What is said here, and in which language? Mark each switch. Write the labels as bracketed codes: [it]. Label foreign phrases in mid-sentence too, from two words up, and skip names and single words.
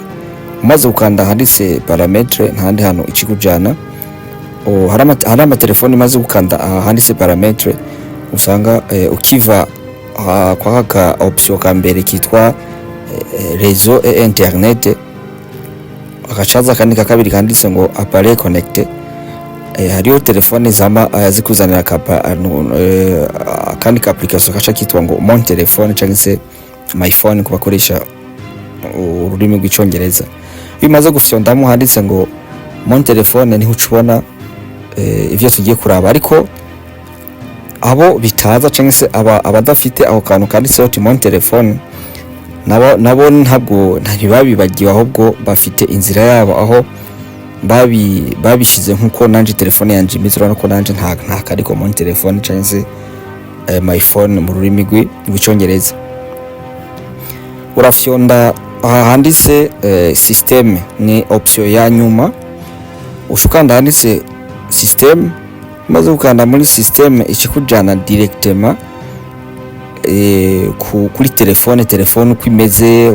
[rn] Umaze ukanda handitse parametre ntandi hano ikikujana hari amatelefone maze gukanda handitse parametre usanga ukiva kwa ka option ka mbere kitwa [fr] réseau et internet, [rn] akacaza kandi ka kabiri kanditse ngo [fr] appareil connecté. [rn] Hariyo telefone zama zikuzanira kandi ka application kaca kitwa ngo [fr] mon telefone [rn] cyangwa se [en] my phone [rn] ku bakoresha ururimi rw'icyongereza. Iyo umaze gufyondamo handitse ngo [fr] mon telefone [rn] niho ucubona ivyo tugiye kuraba, ariko abo bitaza cyangwa se abadafite aho kantu kanditseho [fr] mon telefone [rn] nabo ntabwo ntibabibagiwe, ahubwo bafite inzira yabo aho babishize nkuko nanje telefone yanje imizura no nanje nta kariko [fr] mon telefone [rn] cyangwa se [en] my phone [rn] mu rurimi rw'icyongereza. Urafyonda handitse system ni option ya nyuma, ushukanda handitse system, maze ukanda muri system ikikujana directement kuri telefone uko imeze.